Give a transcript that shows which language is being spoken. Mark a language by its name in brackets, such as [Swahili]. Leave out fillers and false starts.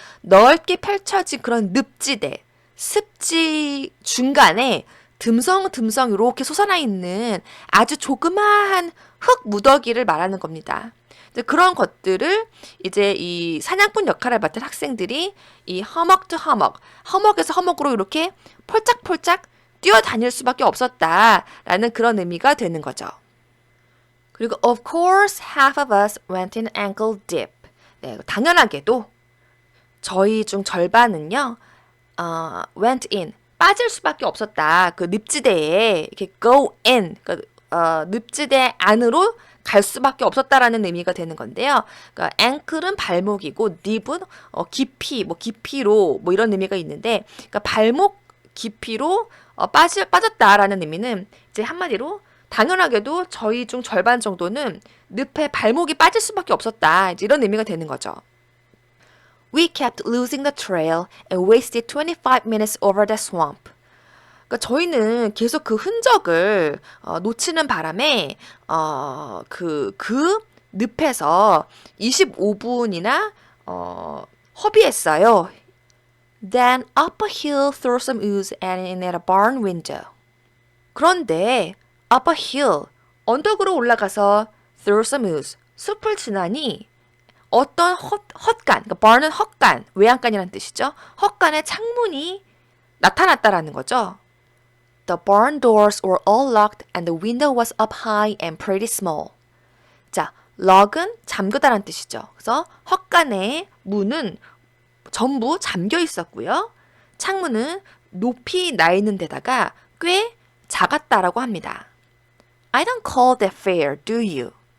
[Korean] 넓게 펼쳐진 그런 늪지대, 습지 중간에 듬성듬성 이렇게 솟아나 있는 아주 조그마한 흙 무더기를 말하는 겁니다. 그런 것들을 이제 이 사냥꾼 역할을 맡은 학생들이 이 허먹 to 허먹, 허먹에서 허먹으로 이렇게 폴짝폴짝 뛰어다닐 수밖에 없었다라는 그런 의미가 되는 거죠. [English] 그리고 of course half of us went in ankle deep. [Korean] 네, 당연하게도 저희 중 절반은요, went in, 빠질 수밖에 없었다. 그 늪지대에 이렇게 go in, 늪지대 안으로 갈 수밖에 없었다라는 의미가 되는 건데요. 그러니까 ankle은 발목이고 deep은 깊이, 뭐 깊이로 뭐 이런 의미가 있는데, 그러니까 발목 깊이로 빠졌다라는 의미는 이제 한마디로 당연하게도 저희 중 절반 정도는 늪에 발목이 빠질 수밖에 없었다. 이제 이런 의미가 되는 거죠. [English] We kept losing the trail and wasted 25 minutes over the swamp. [Korean] 그러니까 저희는 계속 그 흔적을 놓치는 바람에 그 늪에서 25분이나 허비했어요. [English] Then up a hill through some ooze and in at a barn window. [Korean] 그런데 [English] up a hill, [Korean] 언덕으로 올라가서 [English] through some ooze, [Korean] 숲을 지나니 어떤 헛간, 그러니까 barn은 헛간, 외양간이라는 뜻이죠. 헛간의 창문이 나타났다라는 거죠. [English] The barn doors were all locked and the window was up high and pretty small. [Korean] 자, lock은 잠그다라는 뜻이죠. 그래서 헛간의 문은 전부 잠겨 있었고요. 창문은 높이 나 있는 데다가 꽤 작았다라고 합니다. [English] I don't call that fair, do you?